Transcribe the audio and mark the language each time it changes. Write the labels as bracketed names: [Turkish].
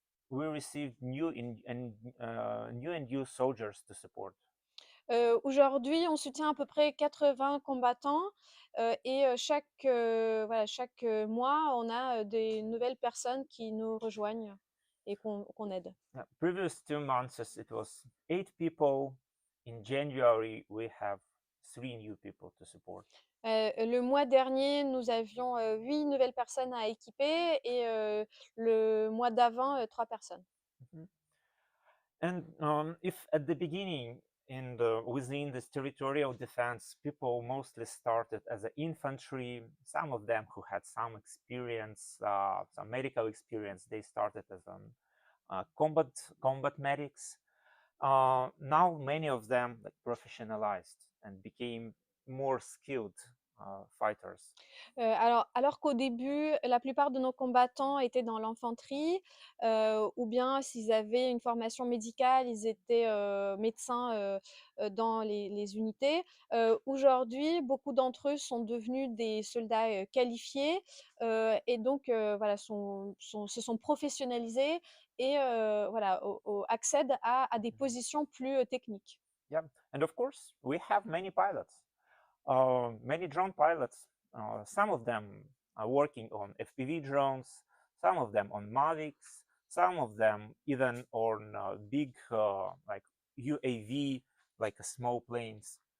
[English] we received new and new soldiers to support. [French] Aujourd'hui, on soutient à peu près 80 combattants, et voilà, chaque mois, on a, des nouvelles personnes qui nous rejoignent et qu'on aide. [English] Previous 2 months, it was 8 people. In January, we have 3 new people to support. [French] Le mois dernier, nous avions, 8 nouvelles personnes à équiper et le mois d'avant, 3 personnes. Mhm. [English] And if at the beginning within this territorial defense, people mostly started as an infantry, some of them who had some experience, some medical experience, they started as combat medics. Now many of them like, professionalized and became more skilled fighters. [French] Alors qu'au début, la plupart de nos combattants étaient dans l'infanterie, ou bien s'ils avaient une formation médicale, ils étaient, médecins, dans les unités. Aujourd'hui, beaucoup d'entre eux sont devenus des soldats, qualifiés, et donc voilà, se sont professionnalisés et voilà, accèdent à des positions plus, techniques. [English] Yeah, and of course we have many pilots. Many drone pilots, some of them are working on FPV drones, some of them on Mavics, some of them even on big like UAV, like small planes.